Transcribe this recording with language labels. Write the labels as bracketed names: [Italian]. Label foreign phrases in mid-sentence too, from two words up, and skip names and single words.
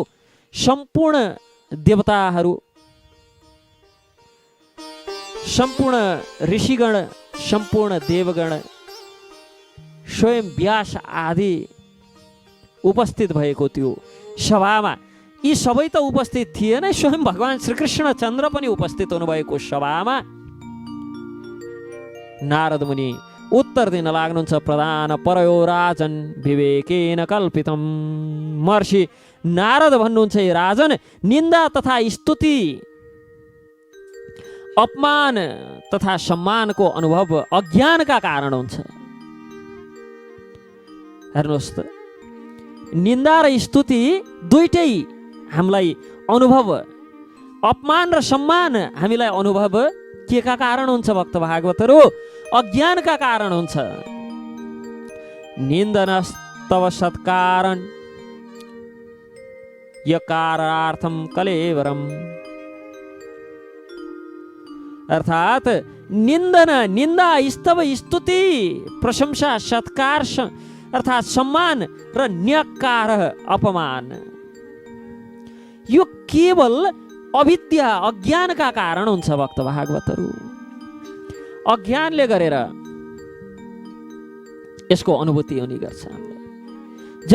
[Nepali] सम्पूर्ण देवताहरू, सम्पूर्ण ऋषिगण, सम्पूर्ण देवगण, स्वयं व्यास आदि उपस्थित भएको त्यो सभामा, यी सबै त उपस्थित थिए नै, स्वयं भगवान श्रीकृष्ण चन्द्र पनि उपस्थित हुनुभएको सभामा नारद मुनि उत्तर दिन लाग्नुहुन्छ। [Sanskrit] प्रधान परयो राजन विवेकेन कल्पितम। [Nepali] महर्षि नारद भन्नुहुन्छ, हे राजन, निन्दा तथा स्तुति, अपमान तथा सम्मानको अनुभव अज्ञानका कारण हुन्छ। हेर्नुहोस् त, निन्दा र स्तुति दुईटै हामीलाई अनुभव, अपमान र सम्मान हामीलाई अनुभव के का कारण हुन्छ भक्त भागवतहरू? अज्ञानका कारण हुन्छ। [Sanskrit] निन्दनस्तव सत्कारण यकारार्थम कलेवरम। [Nepali] अर्थात निन्दन, निन्दा, स्तव, स्तुति, प्रशंसा, सत्कार अर्थात सम्मान र न्यकार अपमान, यो केवल अविद्या अज्ञानका कारण हुन्छ भक्त भागवतहरू। अज्ञानले गरेर यसको अनुभूति हुने गर्छ हामीलाई।